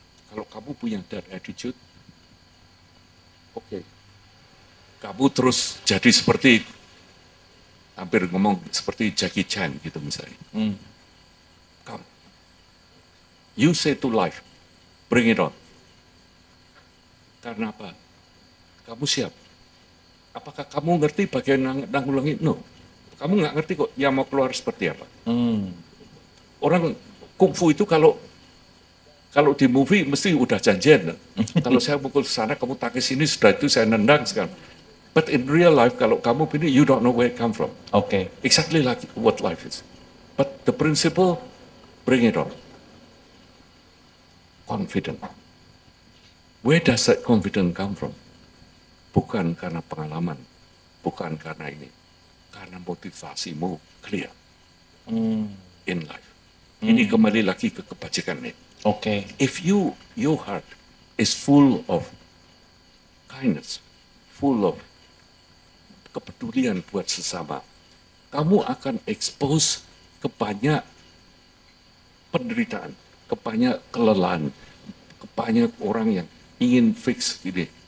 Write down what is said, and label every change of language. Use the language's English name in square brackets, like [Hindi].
[Indonesian] Kalau kamu punya [English] that attitude, [Indonesian] oke. Kamu terus jadi seperti, hampir ngomong seperti Jackie Chan gitu misalnya. [English] Come. You say to life, bring it on. [Indonesian] Karena apa? Kamu siap. Apakah kamu ngerti bagian nanggulangi? [English] No. [Indonesian] Kamu nggak ngerti kok yang mau keluar seperti apa. Orang kungfu itu kalau di movie mesti udah janjian. Kalau saya pukul sana, kamu takis sini, sudah itu saya nendang sekarang. [English] But in real life, [Indonesian] kalau kamu pilih, [English] you don't know where it come from. [Indonesian] Oke. [English] Exactly like what life is. But the principle, bring it on. Confident. Where does that confidence come from? [Indonesian] Bukan karena pengalaman, bukan karena ini. Karena motivasimu [English] clear in life. [Indonesian] Ini kembali lagi ke kebajikan nih. Oke. [English] If your heart is full of [Indonesian] kindness, full of kepedulian buat sesama, kamu akan expose ke banyak penderitaan, ke banyak kelelahan, ke banyak orang yang ingin fix ini.